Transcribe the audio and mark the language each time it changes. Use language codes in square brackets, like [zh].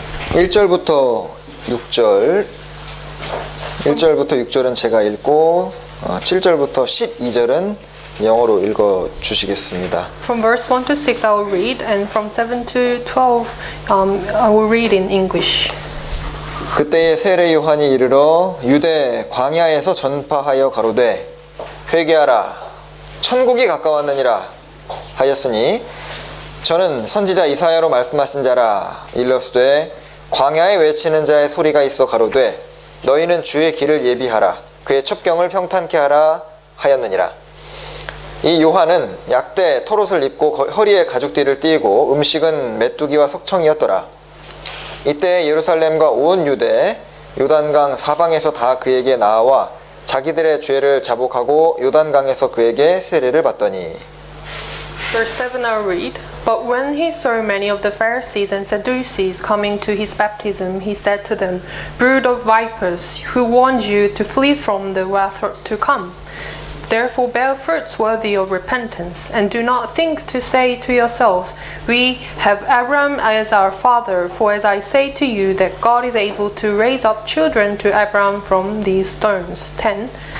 [ko] 1절부터 6절 1절부터 6절은 제가 읽고 7절부터 12절은 영어로 읽어 주시겠습니다. [en] From verse 1 to 6 I will read, and from 7 to 12 I will read in English. [ko] 그때에 세례 요한이 이르러 유대 광야에서 전파하여 가로되 회개하라 천국이 가까웠느니라 하였으니 저는 선지자 이사야로 말씀하신 자라. 일러스되 광야에 외치는 자의 소리가 있어 가로되 너희는 주의 길을 예비하라 그의 첩경을 평탄케 하라 하였느니라. 이 요한은 약대 털옷을 입고 허리에 가죽띠를 띠고 음식은 메뚜기와 석청이었더라. 이때 예루살렘과 온 유대 요단강 사방에서 다 그에게 나와 자기들의 죄를 자복하고 요단강에서 그에게 세례를 받더니. [en] Verse 7 I'll read. But when he saw many of the Pharisees and Sadducees coming to his baptism, he said to them, Brood of vipers, who warned you to flee from the wrath to come? Therefore bear fruits worthy of repentance, and do not think to say to yourselves, We have Abraham as our father, for as I say to you that God is able to raise up children to Abraham from these stones. 10.